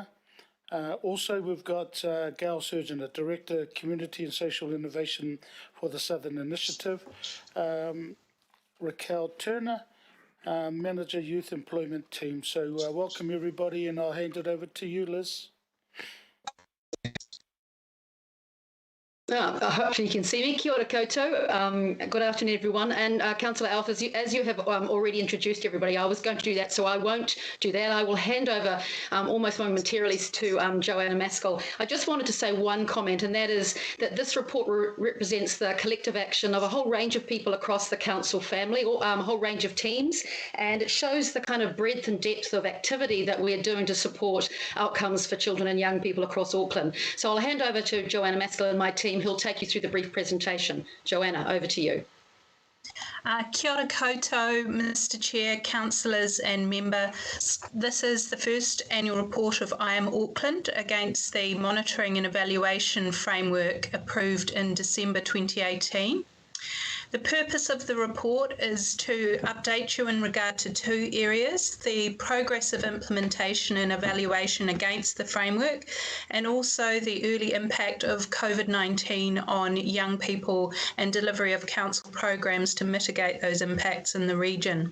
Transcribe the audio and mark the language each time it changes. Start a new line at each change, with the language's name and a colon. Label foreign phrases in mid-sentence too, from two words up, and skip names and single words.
English: Also, we've got Gail Surgeon, a Director, Community and Social Innovation for the Southern Initiative. Raquel Turner, Manager, Youth Employment Team. So welcome everybody, and I'll hand it over to you, Liz. Hopefully you can see me.
Māori: Kia ora koutou.
English: Good afternoon, everyone. And Councillor Alf, as you have already introduced everybody, I was going to do that, so I won't do that. I will hand over almost momentarily to Joanna Maskell. I just wanted to say one comment, and that is that this report represents the collective action of a whole range of people across the council family, or a whole range of teams, and it shows the kind of breadth and depth of activity that we're doing to support outcomes for children and young people across Auckland. So I'll hand over to Joanna Maskell and my team, who'll take you through the brief presentation. Joanna, over to you.
Māori: Kia ora koutou,
English: Mr. Chair, councillors and members. This is the first annual report of I Am Auckland against the monitoring and evaluation framework approved in December 2018. The purpose of the report is to update you in regard to two areas: the progress of implementation and evaluation against the framework, and also the early impact of COVID-19 on young people and delivery of council programs to mitigate those impacts in the region.